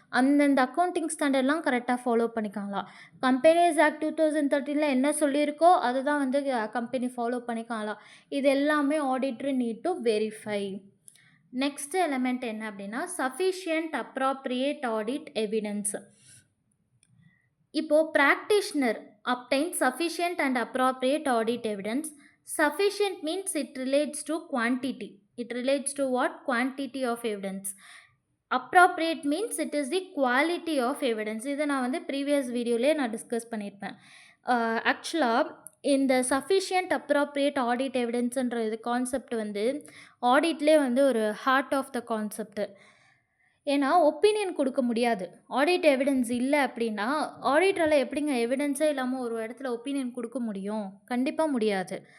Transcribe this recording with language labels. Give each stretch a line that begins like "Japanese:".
Tamil: அந்தந்த அக்கௌண்டிங் ஸ்டாண்டர்ட்லாம் கரெக்டாக follow பண்ணிக்காங்களா. Companies act 2013 என்ன சொல்லியிருக்கோ அதை தான் வந்து கம்பெனி ஃபாலோ பண்ணிக்காங்களா. இது எல்லாமே auditor
English: Need to verify.
Tamil: Next element என்ன அப்படின்னா சஃபிஷியன்ட் அப்ராப்ரியேட் ஆடிட் எவிடன்ஸ். இப்போது
English: Practitioner obtain sufficient and appropriate audit evidence. Sufficient means it relates to quantity. It relates to what? Quantity of evidence. Appropriate means it is the quality of evidence.
Tamil: இதை நான் வந்து previous வீடியோலேயே நான் discuss பண்ணியிருப்பேன். ஆக்சுவலாக இந்த sufficient appropriate audit எவிடன்ஸுன்ற இது concept வந்து ஆடிட்லேயே வந்து ஒரு
English: Heart of the concept.
Tamil: ஏன்னா ஒப்பீனியன் கொடுக்க முடியாது. ஆடிட் எவிடன்ஸ் இல்லை அப்படின்னா ஆடிட்டரால் எப்படிங்க எவிடன்ஸே இல்லாமல் ஒரு இடத்துல ஒப்பீனியன் கொடுக்க முடியும்? கண்டிப்பாக முடியாது.